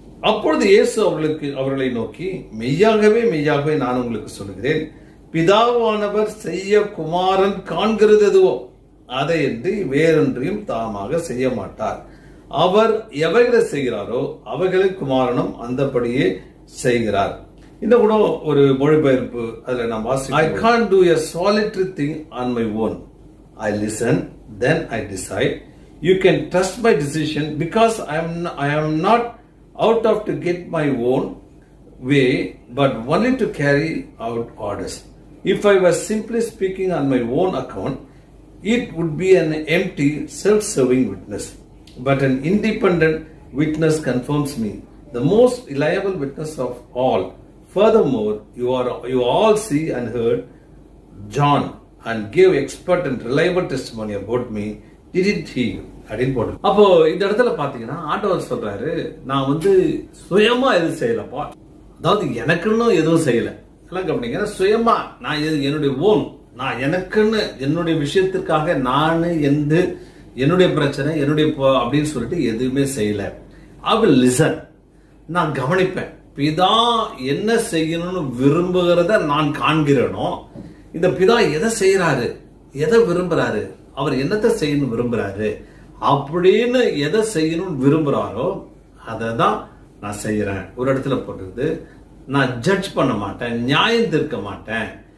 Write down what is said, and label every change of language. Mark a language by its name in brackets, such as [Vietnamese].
[Tamil] அப்பொழுது இயேசு அவர்களை நோக்கி, மெய்யாகவே மெய்யாகவே நான் உங்களுக்கு சொல்லுகிறேன், பிதாவானவர் செய்ய குமாரன் காண்கிறது எதுவோ அதை என்று வேறொன்றையும் தாமாக செய்ய மாட்டார். அவர் எவைகளை செய்கிறாரோ அவைகளை குமாரனும் அந்தபடியே செய்கிறார். இந்த கூட ஒரு மொழிபெயர்ப்பு அதுல நாம் வாசிக்கிறோம். [English] I can't do a solitary thing on my own. I listen, then I decide. You can trust my decision because I am not out of to get my own way, but only to carry out orders. If I was simply speaking on my own account, it would be an empty, self-serving witness. But an independent witness confirms me, the most reliable witness of all. Furthermore, you all see and heard John and gave expert and reliable testimony about me. Didn't he? [Tamil] அப்படின்னு போட்டு, அப்போ இந்த இடத்துல பாத்தீங்கன்னா ஆண்டவர் சொல்றாரு, நான் சுயமா எதுவும் செய்யலப்பா, அதாவது எனக்குன்னு எதுவும் செய்யல. எல்லாம் கவனிங்க, சுயமா நான் என்னுடைய ஓன், நான் எனக்குன்னு என்னுடைய விஷயத்திற்காக நான் என்னுடைய பிரச்சனை என்னுடைய அப்படின்னு சொல்லிட்டு எதுவுமே செய்யல. [English] I will listen, [Tamil] நான் கவனிப்பேன். பிதா என்ன செய்யணும்னு விரும்புகிறத நான் காண்கிறேனோ, இந்த பிதா எதை செய்யறாரு, எதை விரும்புறாரு, அவர் என்னத்தை செய்யணும் விரும்புறாரு அப்படின்னு எதை செய்யணும்னு விரும்புறாரோ அதை தான் நான் செய்யறேன். ஒரு இடத்துல போட்டுருது, நான் ஜட்ஜ் பண்ண மாட்டேன், நியாயம் தீர்க்க மாட்டேன்.